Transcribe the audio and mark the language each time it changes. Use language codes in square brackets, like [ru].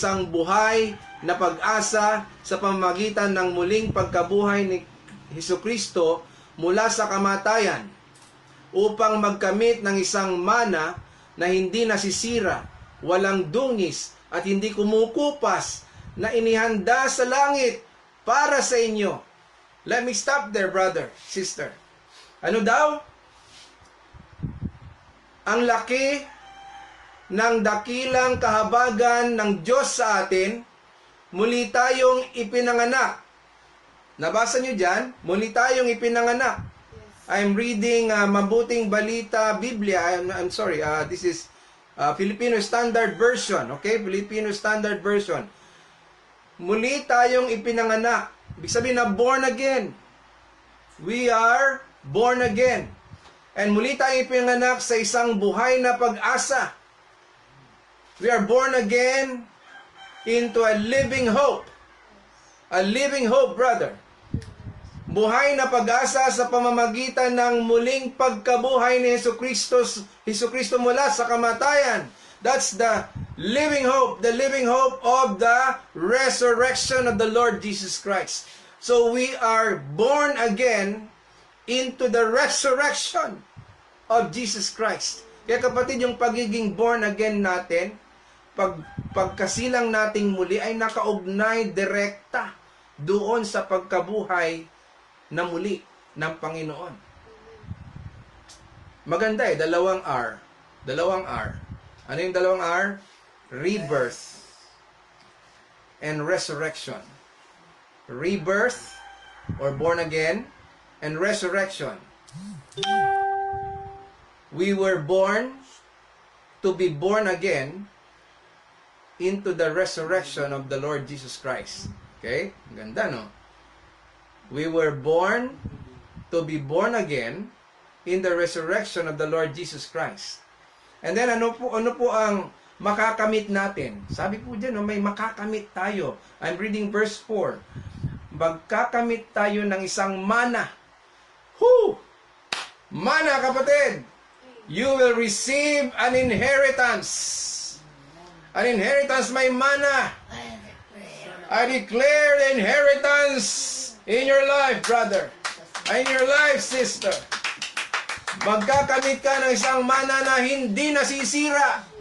[tl] buhay na pag-asa sa pamamagitan ng muling pagkabuhay ni Jesucristo mula sa kamatayan, upang magkamit ng isang mana na hindi nasisira, walang dungis, at hindi kumukupas, na inihanda sa langit para sa inyo. [en] Let me stop there, brother, sister. [tl] Ano daw? ang laki ng dakilang kahabagan ng Diyos sa atin, muli tayong ipinanganak. Nabasa nyo dyan? Muli tayong ipinanganak. [en] I'm reading [tl] Mabuting Balita Biblia. [en] I'm sorry, this is Filipino Standard Version. Okay? [tl] Filipino Standard Version. Muli tayong ipinanganak. Ibig sabihin na born again. [en] We are born again. [tl] And muli tayong ipinanganak sa isang buhay na pag-asa. [en] We are born again into a living hope. A living hope, brother. [tl] Buhay na pag-asa sa pamamagitan ng muling pagkabuhay ni Jesucristo mula sa kamatayan. [en] That's the living hope of the resurrection of the Lord Jesus Christ. So we are born again into the resurrection of Jesus Christ. [tl] Kaya kapatid, yung pagiging born again natin, pagkasilang nating muli ay nakaugnay direkta doon sa pagkabuhay na muli ng Panginoon. Maganda dalawang R. Dalawang R. Ano yung dalawang R? [en] Rebirth and resurrection. Rebirth or born again and resurrection. We were born to be born again into the resurrection of the Lord Jesus Christ. Okay? [tl] Ganda, no? [en] We were born to be born again in the resurrection of the Lord Jesus Christ. [tl] And then ano po ang makakamit natin? Sabi po diyan, may makakamit tayo. [en] I'm reading verse 4. [tl] Magkakamit tayo ng isang mana. Mana, kapatid! [en] You will receive an inheritance. An inheritance, [tl] may mana. [en] I declare the inheritance in your life, brother. In your life, sister. [tl] Magkakamit ka ng isang mana na hindi nasisira.